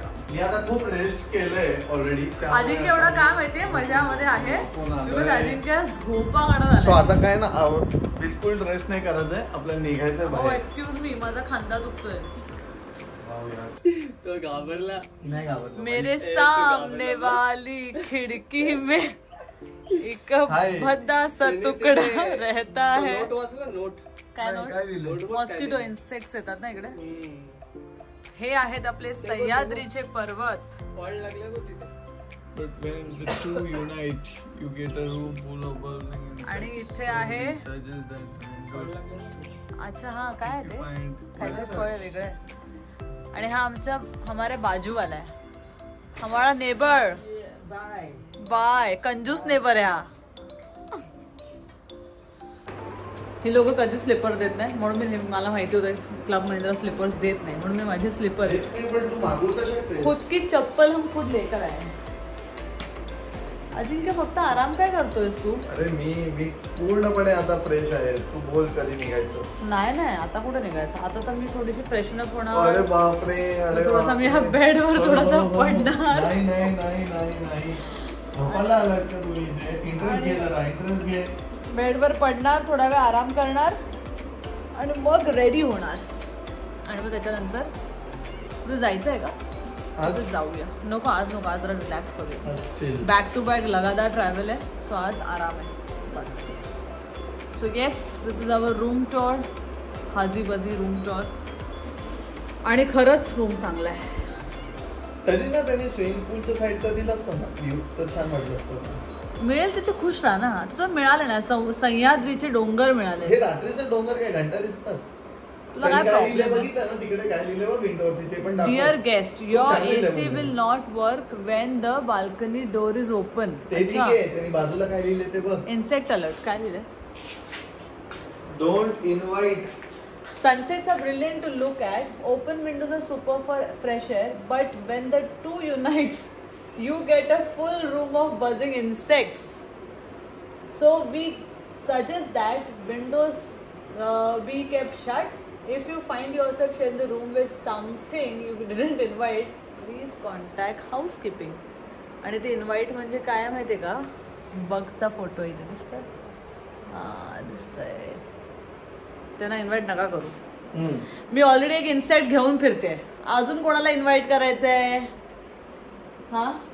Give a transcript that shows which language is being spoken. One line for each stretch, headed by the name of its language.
Marathi: मी आता खूप रेस्ट केलंय ऑलरेडी. अजिंक्य एवढं काय माहितीये मजामध्ये आहे, बिकॉज अजिंक्य झोपा काढत तो आला. आता काय ना बिलकुल रेस्ट नाही करायचंय, आपल्याला निघायचंय हो बाहेर. एक्सक्यूज मी, माझा खांदा दुखतोय. तो घाबरला. नाही घाबरला.
Hindi: मेरे सामने वाली खिड़की में एक भद्दा सा तुकडा रहता है.
Marathi: नोट वाचला नोट. काय काय नोट? लिहिलंय? मॉस्किटो इन्सेक्ट्स येतात ना इकडे. हे आहेत आपले सह्याद्रीचे पर्वत. फळ लागले होते तिथे.
English: But when the two unite, you get a room full of buzzing insects.
Marathi: आणि इथे आहे
English: Suggest that
Marathi: अच्छा हा काय आहे ते काहीतरी फळ आहे वेगळं. आणि हा आमचा हमारे बाजूवाला आहे,
Hindi: हमारा नेबर.
Marathi: बाय. बाय कंजूस नेबर आहे हा. ही लोक कधी स्लिपर देत नाही, म्हणून मी मला माहिती होतं क्लब महिंद्रा स्लिपर्स देत नाही, म्हणून मी माझे स्लिपर्स तू मागवू तर शकते.
Hindi: खुद की चप्पल हम खुद लेकर आए.
Marathi: अजिंक्य फक्त आराम काय करतोयस तू? अरे मी पूर्णपणे आता फ्रेश आहे. तू बोल कधी निघायचं? नाही आता कुठे निघायचं. आता तर मी थोडीशी फ्रेशनअप होणार. अरे बापरे. अरे थोडासा मी ह्या बेडवर थोडासा पडणार. नाही नाही नाही नाही नाही झोपायला आलात का तू इथे? इंटरेस्ट घे जरा, इंटरेस्ट घे. बेडवर पडणार, थोडा वेळ आराम करणार आणि मग रेडी होणार. आणि मग त्याच्यानंतर तुझं जायचं आहे का? आज जाऊया. नको आज जरा रिलॅक्स करूया. बॅक टू बॅक लगातार ट्रॅव्हल आहे, सो आज आराम आहे बस.
English: So yes, this is our room tour. हाजी बजी room tour.
Marathi: आणि खरंच रूम चांगला आहे. तरी ना त्यांनी स्विमिंग पूलच्या साईडचा दिला असतं ना व्ह्यू तर छान वाटलं असतं. मिळेल तिथे खुश राहा ना. तुला मिळाले ना सह्याद्रीचे डोंगर मिळाले. हे रात्रीचे डोंगर काय घंटा दिसतात. तुला काय प्रॉब्लेम? बघितलं ना तिकडे काय लिहिलं बघ विंडोवरती, ते पण
English: Dear guest, your AC will not work when the balcony door is open.
Marathi: ते ठीक आहे. त्यांनी बाजूला काय लिहिले ते बघ. इन्सेक्ट अलर्ट काय लिहिलंय?
English: Don't invite. Sunsets are brilliant to look at. Open windows are super for fresh air. But when the two unites, you get a full room of buzzing insects. So we suggest that windows be kept shut. If you find yourself sharing the room with something you didn't invite, please contact housekeeping.
Marathi: आणि ते invite म्हणजे काय माहिती आहे का? बगचा photo इथे दिसतोय. दिसतंय. त्यांना इन्व्हाइट नका करू. मी ऑलरेडी एक इन्सेक्ट घेऊन फिरते, अजून कोणाला इन्व्हाइट करायचंय? हा